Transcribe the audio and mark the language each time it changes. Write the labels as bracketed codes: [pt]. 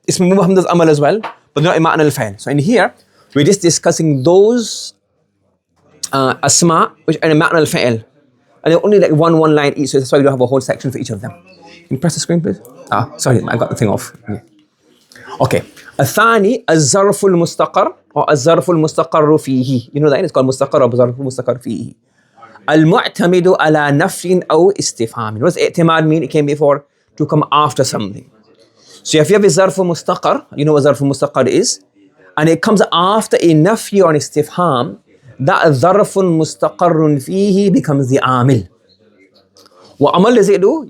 [en] Ism Mubham does amal as well, but not in ma'na al-fa'il. So in here, we're just discussing those Asma which are in ma'na al-fa'il. And they're only like one line each, so that's why we don't have a whole section for each of them. Can you press the screen, please? Sorry, I got the thing off. Yeah. Okay. [ar] الثاني الظرف المستقر or الظرف المستقر فيه. [en] You know that it's called مستقر or ظرف مستقر فيه. [ar] المعتمد على نفي أو استفهام. [en] What does اعتماد mean? It came before to come after something. So if you have a ظرف مستقر, you know what ظرف مستقر is, and it comes after a نفي or an استفهام, that ظرف مستقر فيه becomes the عامل. وعمل does it do?